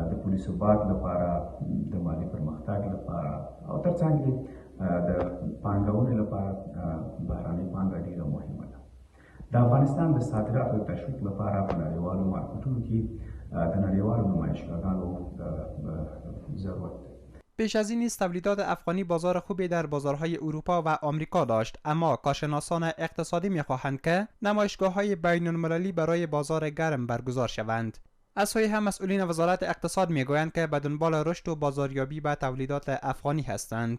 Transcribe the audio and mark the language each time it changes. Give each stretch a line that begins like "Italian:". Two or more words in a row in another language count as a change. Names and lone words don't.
Pashto: د پولي ثبات لپاره، د مالي پرمختګ لپاره او ترڅنګ د پانګونې لپاره بهرنۍ پانګه ډېره مهمه ده. د افغانستان د صادراتو تشویق لپاره په نړیوالو مارکیټونو کې د نړیوالو نمایشګاهانو ضرورت ده.
Persian: پیش از این نیز تولیدات افغانی بازار خوبی در بازارهای اروپا و آمریکا داشت، اما کارشناسان اقتصادی می‌خواهند که نمایشگاه‌های بین‌المللی برای بازار گرم برگزار شوند. از سوی هم مسئولین وزارت اقتصاد میگویند که به دنبال رشد و بازاریابی به تولیدات افغانی هستند.